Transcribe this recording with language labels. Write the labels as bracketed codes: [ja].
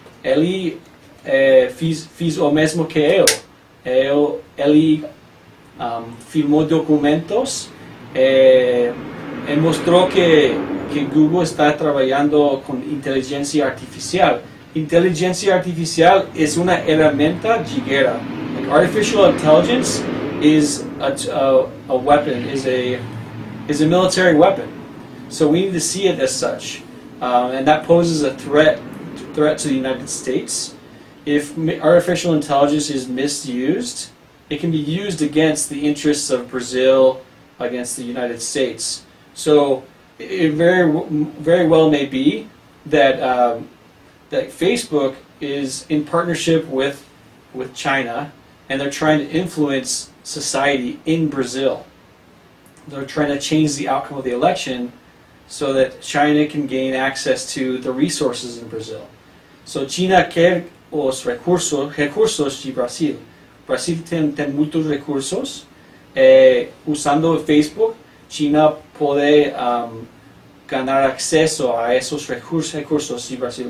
[pt] Ele fez o mesmo que eu. Ele filmou documentos e mostrou que Google está trabalhando com inteligência artificial. Inteligência artificial é uma ferramenta de guerra. [en] Like artificial intelligence is a weapon, is a military weapon. So we need to see it as such, and that poses a threat to the United States. If artificial intelligence is misused, it can be used against the interests of Brazil, against the United States. So it very well may be that that Facebook is in partnership with China, and they're trying to influence society in Brazil. They're trying to change the outcome of the election so that China can gain access to the resources in Brazil. [pt] So China quer os recursos de Brasil. Brasil tem muitos recursos. Usando o Facebook, China pode ganar acesso a esses recursos de Brasil.